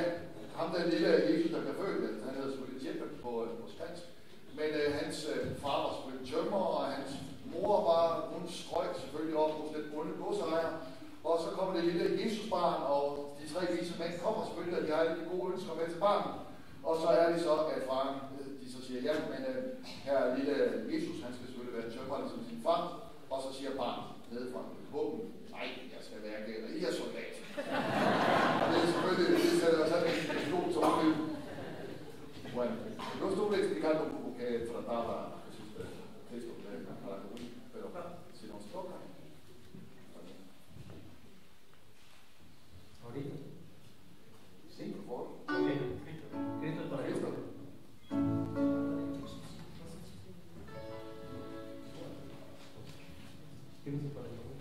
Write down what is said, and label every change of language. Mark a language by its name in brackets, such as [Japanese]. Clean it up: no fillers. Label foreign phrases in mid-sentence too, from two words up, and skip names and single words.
[Danish] ham den lille Jesus, der blev født, han hedder selvfølgelig Tjeppe på spansk, men hans far var selvfølgelig tømmer, og hans mor hun strøg selvfølgelig op hos den onde godsejer, og så kommer det lille Jesusbarn, og de tre vise mænd kommer selvfølgelig, og de har alle de gode ønsker med til barnet, og så er det så, at faren, de så siger, ja, men her lille Jesus, han skal selvfølgelig være tømmer, ligesom sin far, og så siger barnet nedefra, våben, nej, jeg skal være guerilla-soldat. Og det er selvfølgelig, det sætter sådan en stor tommeløb. [Spanish] Bueno, no estuve explicando un poco que trataba Cristo de Palacagüina, pero si nos toca. ¿Ahorita? Sí, por favor. Ok, Cristo para Cristo. Cristo para